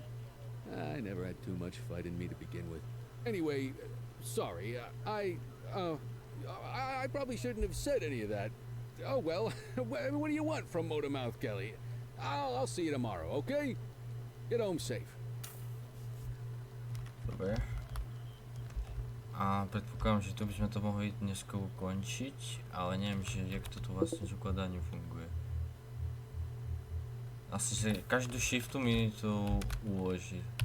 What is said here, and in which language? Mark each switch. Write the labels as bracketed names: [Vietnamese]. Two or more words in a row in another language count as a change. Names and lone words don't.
[English] I never had too much fight in me to begin with. Anyway, sorry, I probably shouldn't have said any of that. Oh well, what do you want from Motormouth Kelly? I'll see you tomorrow, okay? Get home safe. [Slovak] Dobre. A predpokladám, že tu by sme to mohli dneska ukončiť, ale neviem, že jak to tu vlastne s ukladaním funguje. Asi, že každú shiftu mi to uloží.